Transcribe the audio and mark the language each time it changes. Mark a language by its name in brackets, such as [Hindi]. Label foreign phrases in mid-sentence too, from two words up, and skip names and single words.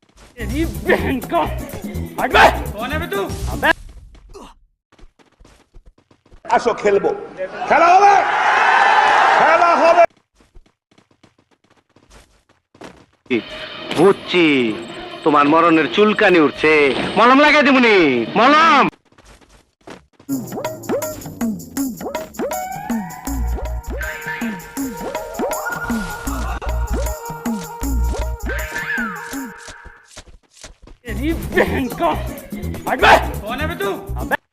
[Hindi] तेरी बहन का हट बे कौन है बे तू अबे [Bangla] আসো খেলবো খেলা হবে খেলা হবে বুঝছি তোমার মরণের চুলকানি উঠছে মলম লাগাই দিবনি মলম [Hindi] तेरी बहन का हट बे कौन है बे तू अबे